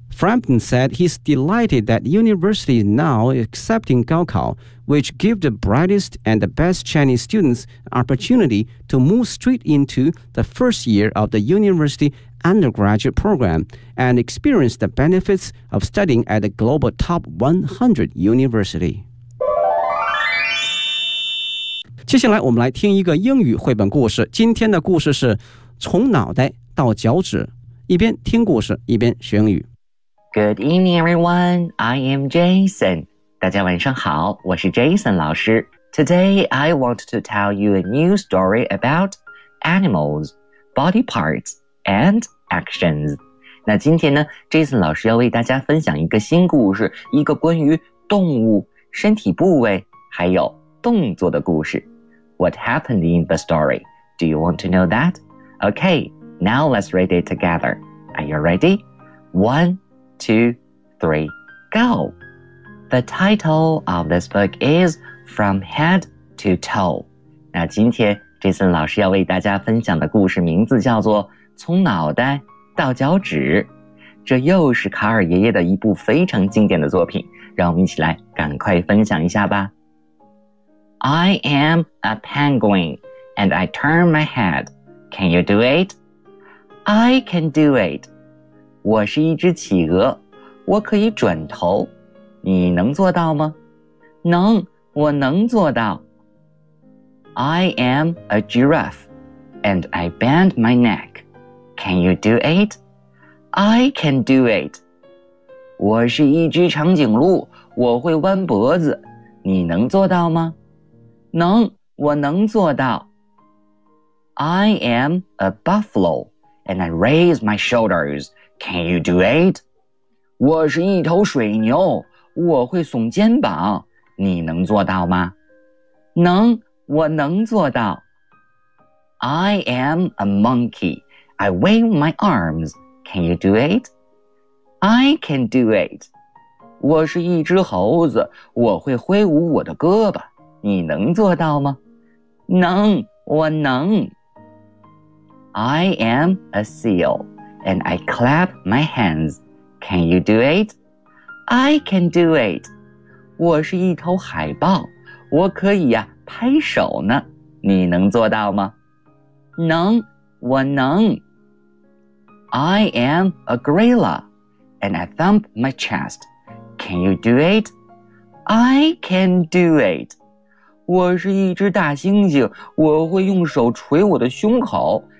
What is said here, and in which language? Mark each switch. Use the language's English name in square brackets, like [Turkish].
[English] Frampton said he's delighted that the university is now accepting Gaokao, which gives the brightest and the best Chinese students an opportunity to move straight into the first year of the universityundergraduate program and experience the benefits of studying at a global top 100 university. [Chinese] 接下来我们来听一个英语绘本故事，今天的故事是从脑袋到脚趾，一边听故事一边学英语。 [English] Good evening everyone, I am Jason. [Chinese] 大家晚上好，我是 Jason 老师。 [English] Today I want to tell you a new story about animals, body parts and actions. [Chinese] 那今天呢 Jason 老师要为大家分享一个新故事，一个关于动物身体部位还有动作的故事。 [English] What happened in the story? Do you want to know that? Okay, now let's read it together. Are you ready? 1, 2, 3, go! The title of this book is From Head to Toe. [Chinese] 那今天Jason 老师要为大家分享的故事名字叫做从脑袋到脚趾，这又是卡尔爷爷的一部非常经典的作品，让我们一起来赶快分享一下吧。 [English] I am a penguin and I turn my head. Can you do it? I can do it. [Chinese] 我是一只企鹅，我可以转头，你能做到吗？能，我能做到。 [English] I am a giraffe, and I bend my neck. Can you do it? I can do it. [Chinese] 我是一只长颈鹿，我会弯脖子。你能做到吗？能，我能做到。 [English] I am a buffalo, and I raise my shoulders. Can you do it? [Chinese] 我是一头水牛，我会耸肩膀。你能做到吗？能。我能做到。 [English] I am a monkey. I wave my arms. Can you do it? I can do it. [Chinese] 我是一只猴子，我会挥舞我的胳膊。你能做到吗？能，我能。 [English] I am a seal, and I clap my hands. Can you do it? I can do it. [Chinese] 我是一头海豹，我可以呀。拍手呢，你能做到吗？能，我能。 [English] I am a gorilla, and I thump my chest. Can you do it? I can do it. [Chinese] 我是一只大猩猩，我会用手捶我的胸口。